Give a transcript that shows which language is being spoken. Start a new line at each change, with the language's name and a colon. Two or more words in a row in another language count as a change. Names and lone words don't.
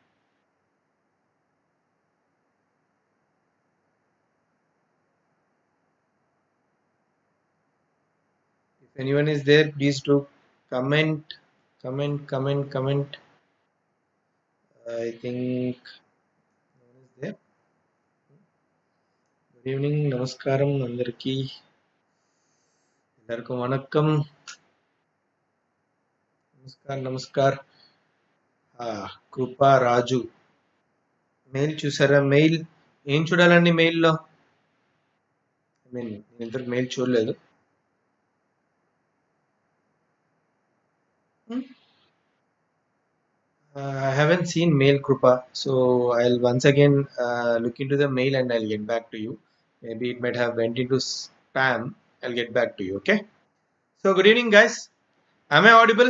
English: If anyone is there, please do comment, comment. I think no one is there. Good evening,
Telugu: నమస్కారం, అందర్కి,
Tamil: எல்லார்க்கும் வணக்கம்,
English: namaskar. Krupa Raju.
Telugu: మెయిల్ చూసారా మెయిల్ ఏం చూడాలండి మెయిల్లో నేను ఇంతకు మెయిల్ చూడలేదు.
English: I haven't seen mail Krupa, so I'll once again look into the mail and I'll get back to you. Maybe it might have went into spam. I'll get back to you. Okay. So good evening, guys. Am I audible?